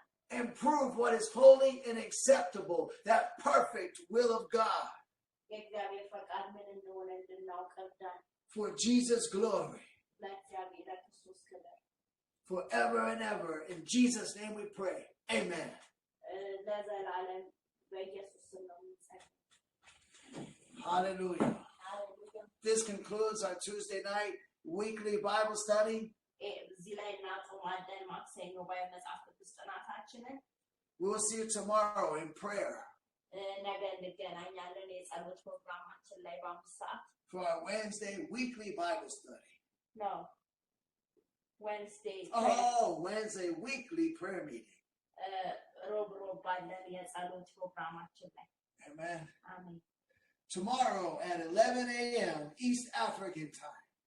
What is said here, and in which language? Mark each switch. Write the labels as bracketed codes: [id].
[en] and prove what is holy and acceptable, that perfect will of God [am] የእግዚአብሔር ፈቃድ ምን እንደሆነ እንድናውቅ እርዳን። [en] for Jesus' glory, [am] ለእግዚአብሔር ለክርስቶስ ክብር [en] forever and ever. In Jesus' name we pray. Amen. [am] ለዘላለም በኢየሱስ ስም ነው የምንጸልየው። [en] Hallelujah. [am] ሃሌሉያ። [en] This concludes our Tuesday night weekly Bible study. [am] እዚህ ላይ እናቆማለን ማክሰኞ በመጽሐፍ ቅዱስ ጥናታችንን። [en] We will see you tomorrow in prayer [am] ነገ እንገናኛለን የጸሎት ፕሮግራማችን ላይ በ5 ሰዓት [en] for our Wednesday weekly Bible study. [am] ነው። Wednesday [en] Wednesday weekly prayer meeting. [am] ሮብ ባለን የጸሎት ፕሮግራማችን ላይ [en] Amen. [am] አሜን። [en] Tomorrow at 11 a.m. East African time.